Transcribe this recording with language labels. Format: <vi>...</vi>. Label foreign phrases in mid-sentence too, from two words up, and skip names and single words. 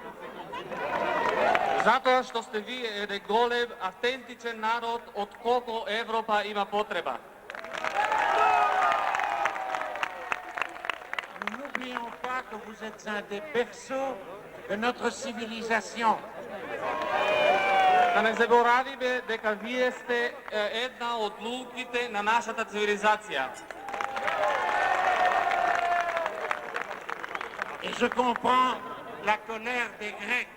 <mk>Затоа што сте вие еден голем, автентичен народ од колку Европа има потреба.</mk> <fr>N'oublions pas que vous êtes un des berceaux de notre civilisation.</fr> <mk>Да не заборавиме дека вие сте една од луките на нашата цивилизација.</mk> <fr>Et je comprends la colère des Grecs.</fr>